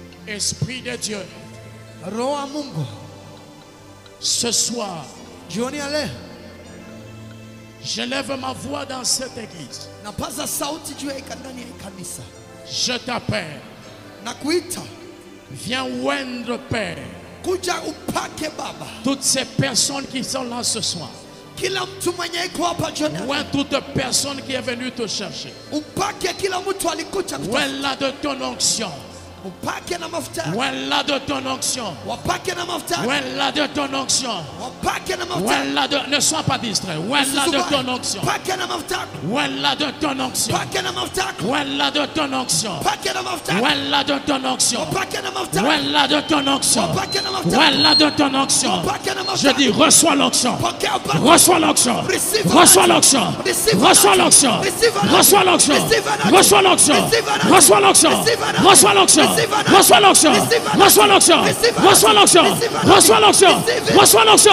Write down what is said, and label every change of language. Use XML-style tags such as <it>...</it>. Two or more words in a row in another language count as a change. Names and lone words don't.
<fr>Esprit de Dieu,</fr> <sw>Roho Mungu,</sw> <fr>ce soir,</fr> <sw>jioni ya leo</sw> <fr>j'élève ma voix dans cette église.</fr> <sw>napaza sauti juu ya ndani ya kanisa.</sw> <fr>Je t'appelle.</fr> <sw>Nakuita.</sw> <fr>Viens oindre, Père,</fr> <sw>kuja upake Baba</sw> <fr>toutes ces personnes qui sont là ce soir.</fr> <sw>Kila mtu mwenye iko hapa jioni.</sw> <fr>Oins toute personne qui est venue te chercher.</fr> <sw>Upake kila mtu alikuja kutafuta.</sw> <fr>Oins-la de ton onction.</fr> <sw>Upake na mafuta.</sw> <fr>Oins-la de ton onction.</fr> <sw>Wapake na mafuta.</sw> <fr>Oins-la de ton onction.</fr> <sw>Wapake na mafuta.</sw> <fr>Oins-la de... Ne sois pas distrait. Oins-la de ton onction.</fr> <sw>Pake na mafuta.</sw> <fr>Oins-la de ton onction.</fr> <sw>Pake na mafuta.</sw> <fr>Oins-la de ton onction.</fr> <sw>Pake na mafuta.</sw> <fr>Oins-la de ton onction.</fr> <sw>Pake na mafuta.</sw> <fr>Oins-la de ton onction.</fr> <sw>Pake na mafuta.</sw> <fr>Oins-la de ton onction.</fr> <sw>Pake na mafuta.</sw> <fr>Je dis reçois l'onction. Reçois l'onction. Reçois l'onction. Reçois l'onction. Reçois l'onction. Reçois l'onction. Reçois l'onction. Reçois l'onction. Reçois l'onction. Reçois l'onction. Reçois l'onction. Reçois l'onction. Reçois l'onction.</fr>